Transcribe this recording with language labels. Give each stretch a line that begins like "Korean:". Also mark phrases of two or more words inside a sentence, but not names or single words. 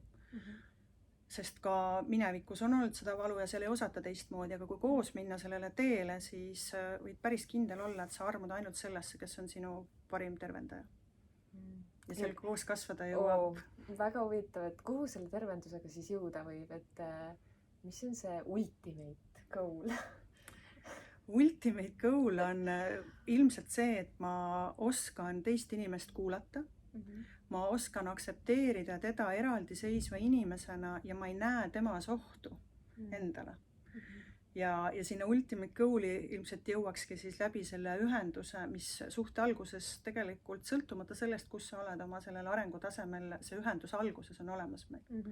Estonian: Sest ka minevikus on olnud seda valu ja seal ei osata teistmoodi, aga kui koos minna sellele teele, siis võid päris kindel olla, et sa armud ainult sellesse, kes on sinu parim tervendaja. Ja seal koos kasvada jõuab. Väga huvitav, et kuhu selle tervendusega siis jõuda võib, et mis on see
English: ultimate goal? Ultimate goal
Estonian: on ilmselt see, et ma oskan teist inimest kuulata. Ma oskan aksepteerida teda eraldiseisva inimesena ja ma ei näe temas ohtu endale. Ja sinna
English: ultimate goal'i
Estonian: ilmselt jõuakski siis läbi selle ühenduse, mis suhte alguses tegelikult sõltumata sellest, kus sa oled oma sellel arengutasemel, see ühendus alguses on olemas meil.